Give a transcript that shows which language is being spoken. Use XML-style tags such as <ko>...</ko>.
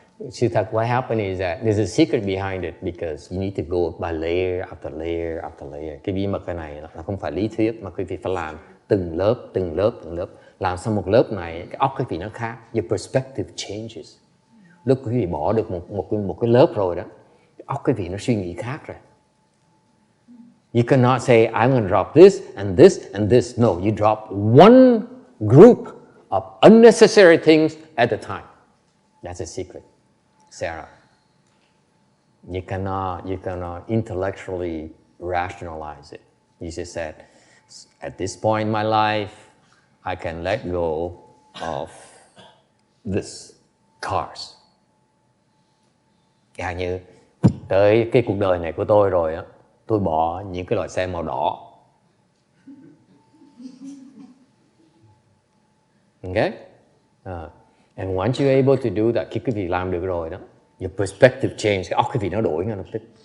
<vi>Sự thật,</vi> <en>what happened is that there's a secret behind it because you need to go by layer after layer after layer.</en> <vi>Cái bí mật cái này là không phải lý thuyết mà quý vị phải làm từng lớp. Làm xong một lớp này, cái óc quý vị nó khác.</vi> <en>Your perspective changes.</en> <vi>Lúc quý vị bỏ được một cái lớp rồi đó, cái óc quý vị nó suy nghĩ khác rồi.</vi> <en>You cannot say, I'm going to drop this and this and this. No, you drop one group of unnecessary things at a time. That's a secret. Sarah, you cannot intellectually rationalize it. You just said, at this point in my life, I can let go of this cars.</en> <vi>Chẳng như tới cái cuộc đời này của tôi rồi á, tôi bỏ những cái loại xe màu đỏ.</vi> <en>Okay? And once you're able to do that,</en> <vi>khi quý vị làm được rồi đó,</vi> <en>your perspective change,</en> <vi>cái óc quý vị nó đổi ngay lập tức.</vi>